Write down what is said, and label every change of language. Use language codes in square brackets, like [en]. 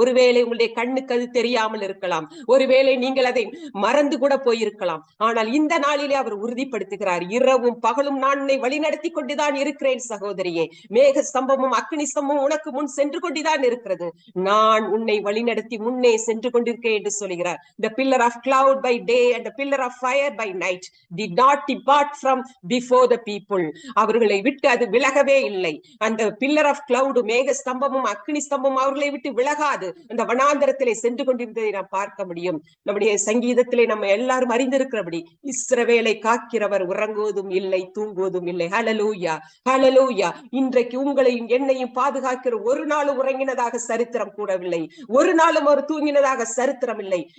[ta] ஒருவேளை உங்களுடைய கண்ணுக்கு அது தெரியாமல் இருக்கலாம், ஒருவேளை நீங்கள் அதை மறந்து கூட போயிருக்கலாம். ஆனால் இந்த நாளிலே அவர் உறுதிப்படுத்துகிறார், இரவும் பகலும் நான் உன்னை வழி நடத்தி கொண்டுதான் இருக்கிறேன் சகோதரியே. மேக ஸ்தம்பமும் அக்கினி ஸ்தம்பமும் உனக்கு முன் சென்று கொண்டுதான் இருக்கிறது. நான் உன்னை வழி நடத்தி முன்னே சென்று கொண்டிருக்கேன் என்று சொல்கிறார். [en] The pillar of cloud by day and the pillar of fire by night did not depart from before the people. [ta] அவர்களை விட்டு அது விலகவே இல்லை. அந்த [en] pillar of cloud, [ta] மேக ஸ்தம்பமும் அக்னி ஸ்தம்பமும் அவர்களை விட்டு விலகாது அந்த வனாந்தரத்திலே சென்று கொண்டிருந்ததை நாம் பார்க்க முடியும். நம்முடைய சங்கீதத்திலே நம்ம எல்லாரும் அறிந்திருக்கிறபடி இஸ்ரவேலை காக்கிறவர் உறங்குவதும் இல்லை தூங்குவதும் இல்லை. ஹல்லேலூயா, ஹல்லேலூயா. இன்றைக்கு உங்களையும் என்னையும் பாதுகாக்கிற ஒரு நாளும் உறங்கினதாக சரித்திரம் கூடவில்லை, ஒரு நாளும் அவர் தூங்கினதாக சரித்திரம் இல்லை.